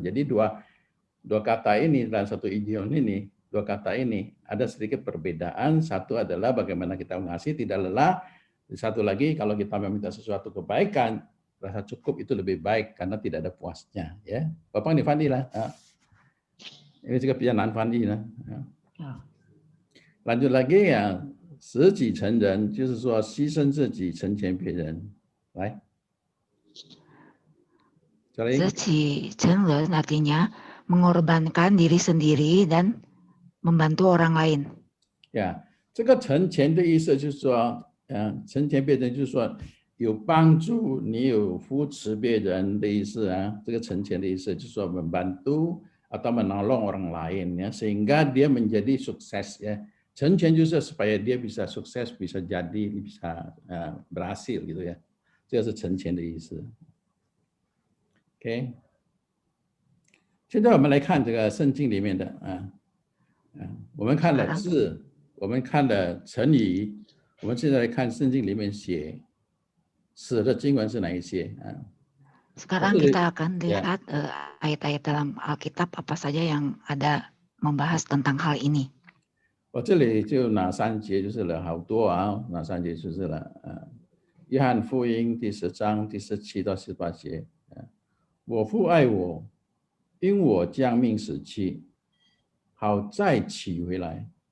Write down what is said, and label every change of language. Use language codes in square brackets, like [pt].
[id] Jadi dua kata ini dalam satu idiom ini, dua kata ini ada sedikit perbedaan. Satu adalah bagaimana kita mengasihi tidak lelah. Satu lagi kalau kita meminta sesuatu kebaikan, rasa cukup itu lebih baik karena tidak ada puasnya. Ya, Bapak ini Fandi lah. Ini juga perjalanan Fandi lah. Lanjut lagi ya, [zh] 舍己成人就是说牺牲自己成全别人。来， [id] 舍己成人artinya mengorbankan diri sendiri dan membantu orang lain. [zh] Ya, 这个成全的意思就是说，成全别人就是说有帮助，你有扶持别人的意思啊。这个成全的意思就是说 [id] membantu atau menolong orang lain ya, sehingga dia menjadi sukses ya. [zh] 成全就是 [id] supaya dia bisa sukses, bisa jadi, bisa berhasil gitu ya. [zh] 这是成全的意思。 OK， 现在我们来看这个圣经里面的我们看了字，我们看了成语，我们现在来看圣经里面写死的经文是哪一些啊？ [id] Sekarang kita akan lihat ayat-ayat dalam Alkitab apa saja yang ada membahas tentang hal ini. [zh] 我这里就哪3节就是了，好多啊，哪3节就是了约翰福音第10章第17到18节我父爱我，因我将命舍弃，好再取回来。